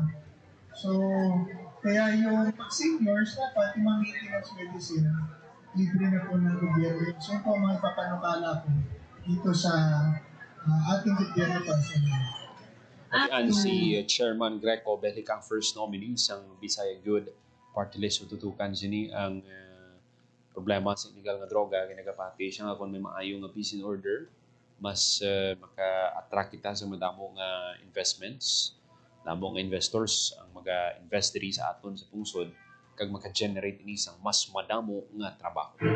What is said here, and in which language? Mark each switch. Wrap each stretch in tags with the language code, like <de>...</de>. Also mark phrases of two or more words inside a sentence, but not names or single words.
<tl>So, kaya yung seniors, dapat yung mga</tl> <en>maintenance medicine,</en> <tl>libre na po ng gobyerno. So, ito ang mga papanukala ko dito sa ating gobyerno pa sa inyo. At si Chairman Greco Belic ang</tl> <en>first nominee</en> <tl>sa Bisaya Good Party List.</tl> <hil>Tutukan sini ang problema sa illegal nga droga. Ginagapati siya nga kung may maayong nga</hil> <en>peace and order,</en> <hil>mas maka-attract kita sa madamo nga investments, damo nga investors ang mag-invest diri sa aton sa pungsod kag maka-generate ini sang mas madamo nga trabaho.</hil>